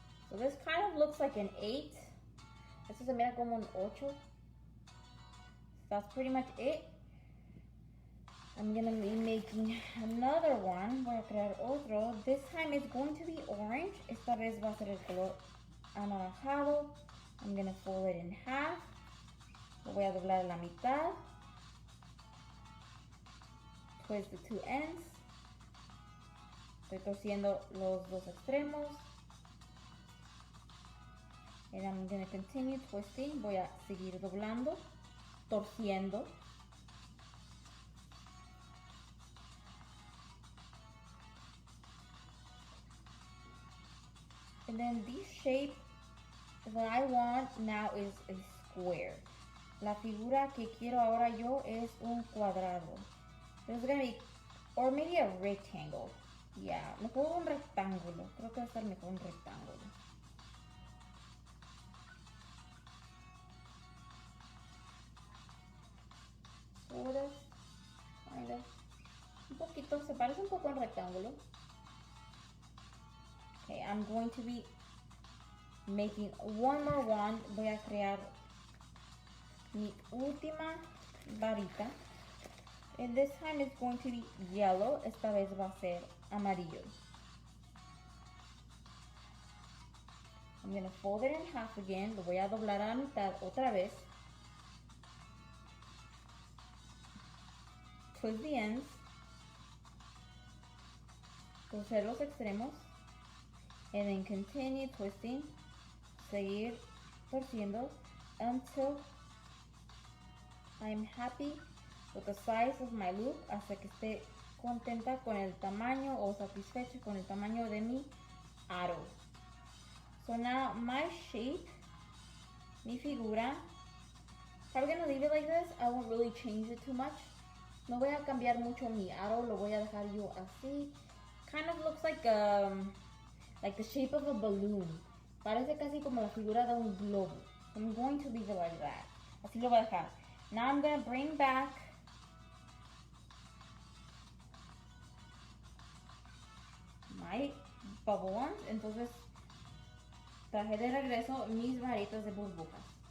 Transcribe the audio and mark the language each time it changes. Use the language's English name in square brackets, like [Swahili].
[English] So this kind of looks like an 8. [Spanish] Esto se mira como un 8. [English] That's pretty much it. I'm gonna be making another one. [Spanish] Voy a crear otro. [English] This time it's going to be orange. [Spanish] Esta vez va a ser el color anaranjado. [English] I'm gonna fold it in half. [Spanish] Lo voy a doblar a la mitad. [English] Twist the 2 ends. [Spanish] Estoy torciendo los 2 extremos. [English] And I'm gonna continue twisting. [Spanish] Voy a seguir doblando, torciendo. [English] And then this shape that I want now is a square. [Spanish] La figura que quiero ahora yo es un cuadrado. [English] It's gonna be, or maybe a rectangle. [Spanish] Yeah, mejor un rectángulo. Creo que va a estar mejor un rectángulo. [English] Sort of, kind of. [Spanish] Un poquito, se parece un poco al rectángulo. [English] Okay, I'm going to be making one more one. [Spanish] Voy a crear mi última varita. [English] And this time it's going to be yellow. [Spanish] Esta vez va a ser amarillo. [English] I'm going to fold it in half again. [Spanish] Lo voy a doblar a la mitad otra vez. [English] Twist the ends. [Spanish] Torcer los extremos. [English] And then continue twisting. [Spanish] Seguir torciendo [English] until I'm happy with the size of my loop, [Spanish] hasta que esté contenta con el tamaño o satisfecha con el tamaño de mi aro. [English] So now my shape, [Spanish] mi figura, [English] I'm gonna leave it like this. I won't really change it too much. [Spanish] No voy a cambiar mucho mi aro, lo voy a dejar yo así. [English] Kind of looks like the shape of a balloon. [Spanish] Parece casi como la figura de un globo. [English] I'm going to leave it like that. [Spanish] Así lo voy a dejar. [English] Now I'm going to bring back my bubble ones. [Spanish] Entonces traje de regreso mis varitas de burbujas.